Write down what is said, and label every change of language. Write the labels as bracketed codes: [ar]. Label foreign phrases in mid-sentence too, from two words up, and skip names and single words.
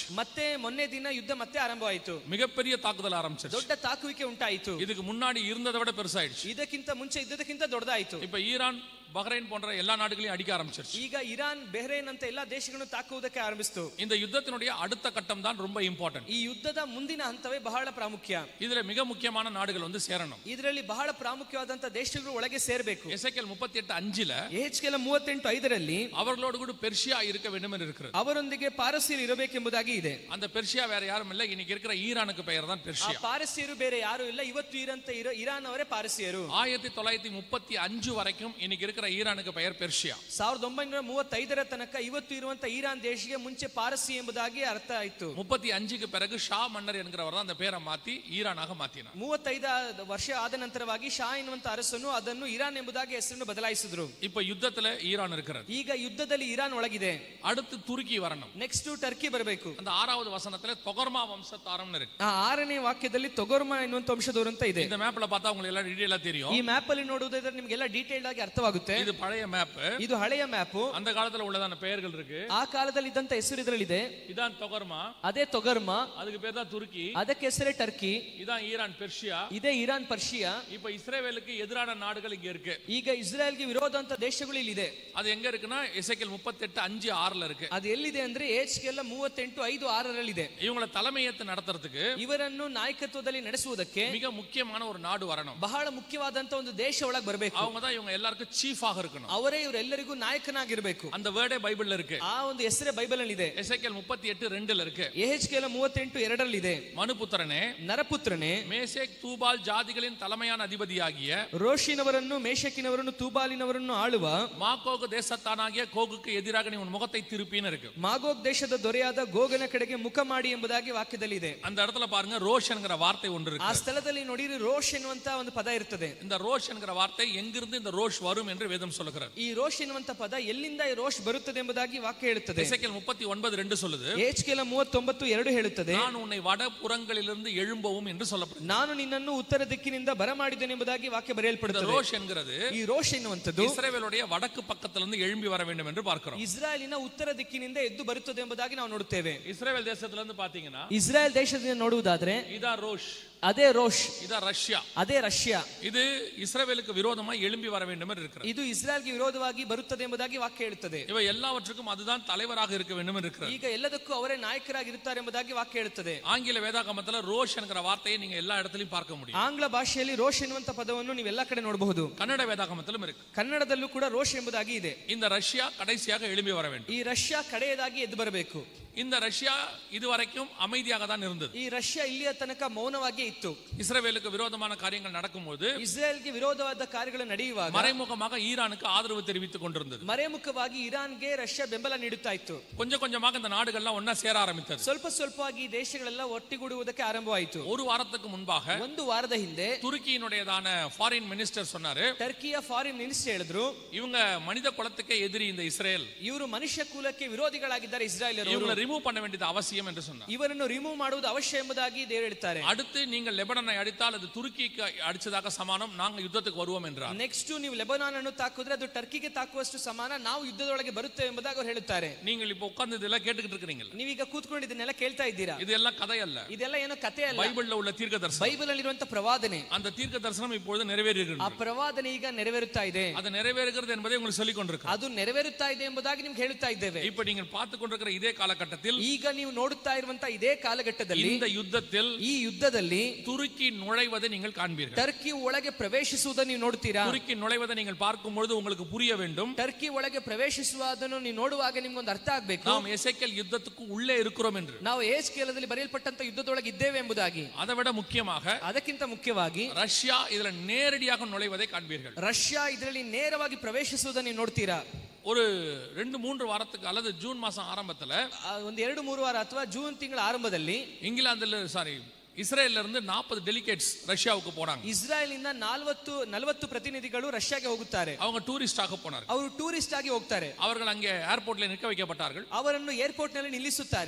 [kn] ಮತ್ತೆ ಮೊನ್ನೆ ದಿನ ಯುದ್ಧ ಮತ್ತೆ ಆರಂಭವಾಯಿತು. [ta] மிகப்பெரிய தாக்குதல் ஆரம்பிச்சிருச்சு. [kn] ದೊಡ್ಡ ತಾಕುವಿಕೆ ಉಂಟಾಯಿತು. [ta] இதுக்கு முன்னாடி இருந்ததை விட பெருசாயிடுச்சு. [kn] ಇದಕ್ಕಿಂತ ಮುಂಚೆ ಇದ್ದದಕ್ಕಿಂತ ದೊಡ್ಡದಾಯಿತು. [ta] இப்ப ஈரான் பஹ்ரைன் போன்ற எல்லா நாடுகளையும் அடிக்க ஆரம்பிச்சிருச்சு. [kn] ಈಗ ಇರಾನ್ ಬೆಹ್ರೈನ್ ಅಂತ ಎಲ್ಲಾ ದೇಶಗಳನ್ನು ತಾಕುವುದಕ್ಕೆ ಆರಂಭಿಸಿತು. [ta] இந்த யுத்தத்தினுடைய அடுத்த கட்டம் தான் ரொம்ப இம்பார்ட்டன்ட். [kn] ಈ ಯುದ್ಧದ ಮುಂದಿನ ಹಂತವೇ ಬಹಳ ಪ್ರಾಮುಖ್ಯ. [ta] இதுல மிக முக்கியமான நாடுகள் வந்து சேரணும். [kn] ಇದರಲ್ಲಿ ಬಹಳ ಪ್ರಾಮುಖ್ಯವಾದಂತ ದೇಶಗಳು ಒಳಗೆ ಸೇರಬೇಕು. [ta] எசேக்கியேல் 38:5ல [kn] ಯೆಹೆಜ್ಕೇಲ 38:5ರಲ್ಲಿ [ta] அவர்களோடு கூட பெர்ஷியா இருக்க வேண்டும் என்று இருக்கிறது. [kn] ಅವರೊಂದಿಗೆ ಪಾರಸಿಯರು ಇರಬೇಕೆಂಬುದಾಗಿ ಇದೆ. [ta] அந்த பெர்ஷியா வேற யாரும் இல்ல, இன்னைக்கு இருக்கிற ஈரானுக்கு பெயர் தான் [kn] ಆ [ta] பெர்ஷியா. [kn] ಪಾರಸಿಯರು ಬೇರೆ ಯಾರು ಇಲ್ಲ, ಇವತ್ತು ಇರಾನ್ ಅವರೇ ಪಾರಸಿಯರು. [ta] 1935 வரைக்கும் இன்னைக்கு இருக்கிற ஈரானுக்கு பெயர் பெர்ஷியா. [kn] 1935ರ ತನಕ ಇವತ್ತು ಇರುವಂತ ಇರಾನ್ ದೇಶಕ್ಕೆ ಮುಂಚೆ ಪಾರಸಿ ಎಂಬುದಾಗಿ ಅರ್ಥ ಆಯಿತು. [ta] 35க்கு பிறகு ஷா மன்னர் என்கிறவர் தான் அந்த பேரை மாத்தி ஈரானாக மாத்தினார். [kn] 35 ವರ್ಷ ಆದ ನಂತರವಾಗಿ ಶಾ ಎನ್ನುವಂತ ಅರಸನು ಅದನ್ನು ಇರಾನ್ ಎಂಬುದಾಗಿ ಹೆಸರನ್ನು ಬದಲಾಯಿಸಿದ್ರು. [ta] இப்ப யுத்தத்துல ஈரான் இருக்கிறது. [kn] ಈಗ ಯುದ್ಧದಲ್ಲಿ ಇರಾನ್ ಒಳಗಿದೆ. [ta] அடுத்து துருக்கி வரணும். [kn] ನೆಕ್ಸ್ಟ್ ಟರ್ಕಿ ಬರಬೇಕು. [ta] அந்த 6வது வசனத்துல தொகர்மா வம்சத்தாரம்னு இருக்கு. [kn] ಆ 6ನೇ ವಾಕ್ಯದಲ್ಲಿ ತೊಗರ್ಮಾ ಎನ್ನುವಂತ ವಂಶದವರು ಅಂತ ಇದೆ. [ta] இந்த மேப்ல பார்த்தா உங்களுக்கு எல்லாம் டீடைலா தெரியும். [kn] ಈ ಮ್ಯಾಪ್ ಅಲ್ಲಿ ನೋಡುವುದಾದ್ರೆ ನಿಮಗೆಲ್ಲ ಡೀಟೇಲ್ಡ್ ಆಗಿ ಅರ್ಥವಾಗುತ್ತೆ. [ta] இது பழைய மேப். [kn] ಇದು ಹಳೆಯ ಮ್ಯಾಪ್. [ta] அந்த காலத்துல உள்ளதான பெயர்கள் இருக்கு. [kn] ಆ ಕಾಲದಲ್ಲಿ ಇದ್ದಂತ ಹೆಸರು ಇದರಲ್ಲಿದೆ. [ta] இதான் தொகர்மா. [kn] ಅದೇ ತೊಗರ್ಮಾ. [ta] அதுக்கு பேர் தான் துருக்கி. [kn] ಅದಕ್ಕೆ ಹೆಸರೇ ಟರ್ಕಿ. [ta] இதான் ஈரான் பெர்ஷியா. [kn] ಇದೇ ಇರಾನ್ ಪರ್ಷಿಯಾ. [ta] இப்ப இஸ்ரேலுக்கு எதிரான நாடுகள் இங்க இருக்கு. [kn] ಈಗ ಇಸ್ರಾಯೇಲ್ಗೆ ವಿರೋಧ ಅಂತ ದೇಶಗಳು ಇಲ್ಲಿದೆ. [ta] அது எங்க இருக்குன்னா எசேக்கியேல் 38:5-6ல இருக்கு. [kn] ಅದು ಎಲ್ಲಿದೆ ಅಂದ್ರೆ ಯೆಹೆಜ್ಕೇಲ 38:5-6ರಲ್ಲಿ. [ta] இவங்களை தலைமையேற்று நடத்துறதுக்கு, [kn] ಇವರನ್ನು ನಾಯಕತ್ವದಲ್ಲಿ ನಡೆಸುವುದಕ್ಕೆ [ta] மிக முக்கியமான ஒரு நாடு வரணும். [kn] ಬಹಳ ಮುಖ್ಯವಾದಂತ ಒಂದು ದೇಶ ಒಳಗೆ ಬರಬೇಕು. [ta] அவங்க தான் இவங்க எல்லாருக்கும் ಚೀಫ್ ಆಗ இருக்கணும். [kn] ಅವರೇ ಇವರೆಲ್ಲರಿಗೂ ನಾಯಕನಾಗಿರಬೇಕು. [ta] அந்த வேர்டே பைபிள்ல இருக்கு. [kn] ಆ ಒಂದು ಹೆಸರೇ ಬೈಬಲ್ ಅಲ್ಲಿ ಇದೆ. [ta] எசேக்கியேல் 38:2ல இருக்கு. [kn] ಯೆಹೆಜ್ಕೇಲ 38:2ರಲ್ಲಿ [ta] மனுபுத்திரனே, [kn] ನರಪುತ್ರನೇ, [ta] மேசேக் தூபால் ஜாதிகளின் தலைமையான அதிபதியாகிய [kn] ರೋಷಿನವರನ್ನು, ಮೇಷಕಿನವರನ್ನು, ತೂಬಾಲಿನವರನ್ನು ಆಳುವ [ta] மாகோகு தேசத்தானாகிய கோகுக்கு எதிராக நீ உன் முகத்தை திருப்பின்னு இருக்கு. [kn] ಮಾಗೋಗ್ ದೇಶದ ದೊರೆಯಾದ ಗೋಗನ ಕಡೆಗೆ ಮುಖ ಮಾಡಿ ಎಂಬುದಾಗಿ ವಾಕ್ಯದಲ್ಲಿ ಇದೆ. [ta] அந்த இடத்துல பாருங்க, ரோஷ் என்கிற வார்த்தை ஒன்று [kn] ಆ [ta] இருக்கு. [kn] ಸ್ಥಳದಲ್ಲಿ ನೋಡಿರಿ ರೋಷ್ ಎನ್ನುವಂತ ಒಂದು ಪದ ಇರ್ತದೆ. [ta] இந்த ரோஷ் என்கிற வார்த்தை எங்கிருந்து இந்த ரோஷ் வரும் என்று வேதம் சொல்லுகிறது. [kn] ಈ ರೋಷ್ ಎನ್ನುವಂತ ಪದ ಎಲ್ಲಿಂದ ಈ ರೋಷ್ ಬರುತ್ತದೆ ಎಂಬುದಾಗಿ ವಾಕ್ಯ ಹೇಳುತ್ತದೆ. [ta] எசேக்கியேல் 39:2 சொல்லுது, [kn] ಯೆಹೆಜ್ಕೇಲ 39:2 ಹೇಳುತ್ತದೆ, [ta] நான் உன்னை வடபுறங்களிலிருந்து எழும்பவும் என்று சொல்லப்படுகிறது. [kn] ನಾನು ನಿನ್ನನ್ನು ಉತ್ತರ ದಿಕ್ಕಿನಿಂದ ಬರಮಾಡಿದ್ದೇನೆ ಎಂಬುದಾಗಿ ವಾಕ್ಯ [ta] இந்த [kn] ಬರೆಯಲ್ಪಡುತ್ತದೆ. [ta] ரோஷ் என்கிறது [kn] ಈ ರೋಷ್ ಎನ್ನುವಂತದ್ದು [ta] இஸ்ரவேலுடைய வடக்கு பக்கத்திலிருந்து எழும்பி வர வேண்டும் என்று பார்க்கிறோம். [kn] ಇಸ್ರಾಯೇಲಿನ ಉತ್ತರ ದಿಕ್ಕಿನಿಂದ ಎದ್ದು ಬರುತ್ತದೆ ಎಂಬುದಾಗಿ ನಾವು ನೋಡುತ್ತೇವೆ. [ta] இஸ்ரவேல் தேசத்திலிருந்து பாத்தீங்கன்னா [kn] ಇಸ್ರಾಯೇಲ್ ದೇಶದಿಂದ ನೋಡುವುದಾದ್ರೆ [ta] இதா ரோஷ், [kn] ಅದೇ ರೋಷ್, [ta] இதா ரஷ்யா. [kn] ಅದೇ ರಷ್ಯಾ. [ta] இது இஸ்ரவேலுக்கு விரோதமாய் எழும்பி வர வேண்டும் என்று இருக்கிறது. [kn] ಇದು ಇಸ್ರಾಯೇಲ್ಗೆ ವಿರೋಧವಾಗಿ ಬರುತ್ತದೆ ಎಂಬುದಾಗಿ ವಾಕ್ಯ ಹೇಳುತ್ತದೆ. [ta] இவை எல்லாவற்றுக்கும் அதுதான் தலைவராக இருக்க வேண்டும் என்று இருக்கிறது. [kn] ಈಗ ಎಲ್ಲದಕ್ಕೂ ಅವರೇ ನಾಯಕರಾಗಿರುತ್ತಾರೆ ಎಂಬುದಾಗಿ ವಾಕ್ಯ ಹೇಳುತ್ತದೆ. [ta] ஆங்கில வேதாகமத்துல ரோஷ் என்கிற வார்த்தையை நீங்க எல்லா இடத்திலும் பார்க்க முடியும். [kn] ಆಂಗ್ಲ ಭಾಷೆಯಲ್ಲಿ ರೋಷ್ ಎನ್ನುವಂತ ಪದವನ್ನು ನೀವು ಎಲ್ಲಾ ಕಡೆ ನೋಡಬಹುದು. [ta] கன்னட வேதாகமத்திலும் இருக்கு. [kn] ಕನ್ನಡದಲ್ಲೂ ಕೂಡ ರೋಷ್ ಎಂಬುದಾಗಿ ಇದೆ. [ta] இந்த ரஷ்யா கடைசியாக எழும்பி வர வேண்டும். [kn] ಈ ರಷ್ಯಾ ಕಡೆಯದಾಗಿ ಎದ್ದು ಬರಬೇಕು. [ta] இந்த ரஷ்யா இதுவரைக்கும் அமைதியாக தான் இருந்தது. [kn] ಈ ರಷ್ಯಾ ಇಲ್ಲಿಯ ತನಕ ಮೌನವಾಗಿಯೇ ಇತ್ತು. [ta] இஸ்ரவேலுக்கு விரோதமான காரியங்கள் நடக்கும்போது [kn] ಇಸ್ರೇಲ್ಗೆ ವಿರೋಧವಾದ ಕಾರ್ಯಗಳು ನಡೆಯುವಾಗ [ta] மறைமுகமாக ஈரானுக்கு ஆதரவு தெரிவித்துக் கொண்டிருந்தது. [kn] ಮರೆಮುಖವಾಗಿ ಇರಾನ್ಗೆ ರಷ್ಯಾ ಬೆಂಬಲ ನೀಡುತ್ತಾ ಇತ್ತು. [ta] கொஞ்சம் கொஞ்சமாக இந்த நாடுகள்லாம் ஒன்னா சேர ஆரம்பித்தது. [kn] ಸ್ವಲ್ಪ ಸ್ವಲ್ಪವಾಗಿ ಈ ದೇಶಗಳೆಲ್ಲ ಒಟ್ಟಿಗೂಡುವುದಕ್ಕೆ ಆರಂಭವಾಯಿತು. [ta] ஒரு வாரத்துக்கு முன்பாக [kn] ಒಂದು ವಾರದ ಹಿಂದೆ [ta] துருக்கியினுடையதான [en] foreign minister [ta] சொன்னாரு, [kn] ಟರ್ಕಿಯ [en] foreign minister [kn] ಹೇಳಿದ್ರು, [ta] இவங்க மனித குலத்துக்கே எதிரி இந்த இஸ்ரேல், [kn] ಇವರು ಮನುಷ್ಯ ಕುಲಕ್ಕೆ ವಿರೋಧಿಗಳಾಗಿದ್ದಾರೆ ಇಸ್ರಾಯೇಲರು, [ta] இவங்களை ரிமூவ் பண்ண வேண்டியது அவசியம் என்று சொன்னார். [kn] ಇವರನ್ನು ರಿಮೂವ್ ಮಾಡುವುದು ಅವಶ್ಯ ಎಂಬುದಾಗಿ ದೇವರು ಹೇಳ್ತಾರೆ. [ta] அடுத்து நீங்கள் லெபனானை அடித்தால் அது துருக்கிக்கு அடிச்சதாக சமானம், நாங்கள் யுத்தத்துக்கு வருவோம் என்றார். [kn] ನೆಕ್ಸ್ಟ್ ನೀವು ಲೆಬನಾನ್ ಅನ್ನು ತಾಕಿದ್ರೆ ಅದು ಟರ್ಕಿಗೆ ತಾಕುವಷ್ಟು ಸಮಾನ, ನಾವು ಯುದ್ಧದೊಳಗೆ ಬರುತ್ತೇವೆ ಎಂಬುದಾಗಿ ಅವರು ಹೇಳುತ್ತಾರೆ. [ta] நீங்கள் இப்ப உட்கார்ந்து இதெல்லாம் கேட்டுக்கிட்டு இருக்கீங்களா? [kn] ನೀವೀಗ ಕೂತ್ಕೊಂಡಿದ್ದನ್ನೆಲ್ಲ ಕೇಳ್ತಾ ಇದ್ದೀರಾ. [ta] இதெல்லாம் கதை அல்ல, [kn] ಇದೆಲ್ಲ ಏನೋ ಕಥೆ ಅಲ್ಲ, [ta] பைபிள்ல உள்ள தீர்க்க தரிசனம். [kn] ಬೈಬಲ್ ಅಲ್ಲಿರುವಂತಹ ಪ್ರವಾದನೆ. [ta] அந்த தீர்க்க தரிசனம் இப்பொழுது நிறைவேறுகிறது. [kn] ಆ ಪ್ರವಾದನೆ ಈಗ ನೆರವೇರುತ್ತಾ ಇದೆ. [ta] அது நிறைவேறுகிறது என்பதை உங்களுக்கு சொல்லிக் கொண்டிருக்கிறேன். [kn] ಅದು ನೆರವೇರುತ್ತಾ ಇದೆ ಎಂಬುದಾಗಿ ನಿಮ್ಗೆ ಹೇಳುತ್ತಾ ಇದ್ದೇವೆ. [ta] இப்ப நீங்கள் பார்த்து கொண்டிருக்கிற இதே காலகட்டத்தில், [kn] ಈಗ ನೀವು ನೋಡುತ್ತಾ ಇರುವಂತಹ ಇದೇ ಕಾಲಘಟ್ಟದಲ್ಲಿ, [ta] இந்த யுத்தத்தில் [kn] ಈ ಯುದ್ಧದಲ್ಲಿ [ta] துருக்கி நுழைவதை நீங்கள் காண்பீர்கள். [kn] ಟರ್ಕಿ ಒಳಗೆ ಪ್ರವೇಶಿಸುವುದನ್ನು ನೀವು ನೋಡ್ತೀರಾ. [ta] துருக்கி நுழைவதை நீங்கள் பார்க்கும் பொழுது உங்களுக்கு புரிய வேண்டும், [kn] ಟರ್ಕಿ ಒಳಗೆ ಪ್ರವೇಶಿಸುವುದನ್ನು ನೀವು ನೋಡುವಾಗ ನಿಮ್ಗೊಂದು ಅರ್ಥ ಆಗ್ಬೇಕು, [ta] நாம் எசேக்கியேல் யுத்தத்துக்கு உள்ளே இருக்கிறோம் என்று. [kn] ನಾವು ಯೆಹೆಜ್ಕೇಲದಲ್ಲಿ ಬರೆಯಲ್ಪಟ್ಟಂತ ಯುದ್ಧದೊಳಗೆ ಇದ್ದೇವೆ ಎಂಬುದಾಗಿ. [ta] அதை விட முக்கியமாக [kn] ಅದಕ್ಕಿಂತ ಮುಖ್ಯವಾಗಿ [ta] ரஷ்யா இதுல நேரடியாக நுழைவதை காண்பீர்கள். [kn] ರಷ್ಯಾ ಇದರಲ್ಲಿ ನೇರವಾಗಿ ಪ್ರವೇಶಿಸುವುದನ್ನು ನೀವು ನೋಡ್ತೀರಾ. [ta] ஒரு 2-3 வாரத்துக்கு அல்லது ஜூன் மாசம் ஆரம்பத்துல [kn] ಒಂದು 2-3 ವಾರ ಅಥವಾ ಜೂನ್ ತಿಂಗಳ ಆರಂಭದಲ್ಲಿ [ta] இஸ்ரேல்ல இருந்து 40 டெலிகேட்ஸ் ரஷ்யாவுக்கு போறாங்க. [kn] ಇಸ್ರಾಯೇಲ್ ಇಂದ 40 ಪ್ರತಿನಿಧಿಗಳು ರಷ್ಯಾಗೆ ಹೋಗುತ್ತಾರೆ. [ta] அவங்க டூரிஸ்ட் ஆக போனார்கள். [kn] ಅವರು ಟೂರಿಸ್ಟ್ ಆಗಿ ಹೋಗ್ತಾರೆ. [ta] அவர்கள் அங்கே ஏர்போர்ட்ல நிற்க வைக்கப்பட்டார்கள். [kn] ಅವರನ್ನು ಏರ್ಪೋರ್ಟ್ ನಲ್ಲಿ ನಿಲ್ಲಿಸುತ್ತಾರೆ.